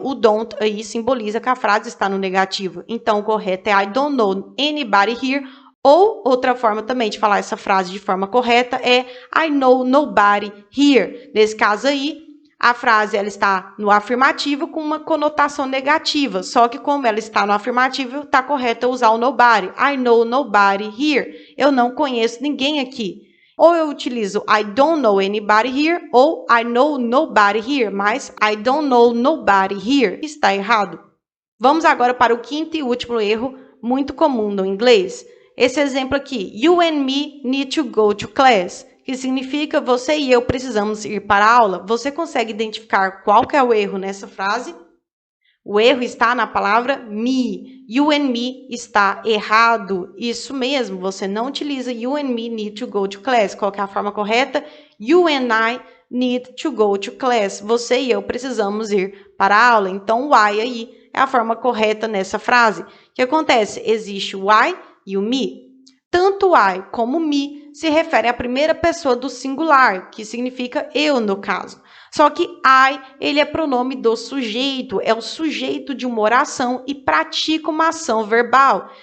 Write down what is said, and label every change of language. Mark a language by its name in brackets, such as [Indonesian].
[Portuguese] O don't aí simboliza que a frase está no negativo. Então, o correto é [English] I don't know anybody here, [Portuguese] ou outra forma também de falar essa frase de forma correta é [English] I know nobody here. [Portuguese] Nesse caso aí, a frase ela está no afirmativo com uma conotação negativa, só que como ela está no afirmativo, está correto usar o nobody. [English] I know nobody here. [Portuguese] Eu não conheço ninguém aqui. Ou eu utilizo [English] I don't know anybody here [Portuguese] ou [English] I know nobody here, [Portuguese] mas [English] I don't know nobody here [Portuguese] está errado. Vamos agora para o quinto e último erro muito comum no inglês. Esse exemplo aqui, [English] you and me need to go to class, [Portuguese] que significa você e eu precisamos ir para a aula. Você consegue identificar qual que é o erro nessa frase? O erro está na palavra me. You and me está errado. Isso mesmo, você não utiliza [English] you and me need to go to class. [Portuguese] Qual que é a forma correta? [English] You and I need to go to class. [Portuguese] Você e eu precisamos ir para a aula. Então, o I aí é a forma correta nessa frase. O que acontece? Existe o I e o me. Tanto o I como o me se refere à primeira pessoa do singular, que significa eu no caso. Só que I, ele é pronome do sujeito, é o sujeito de uma oração e pratica uma ação verbal.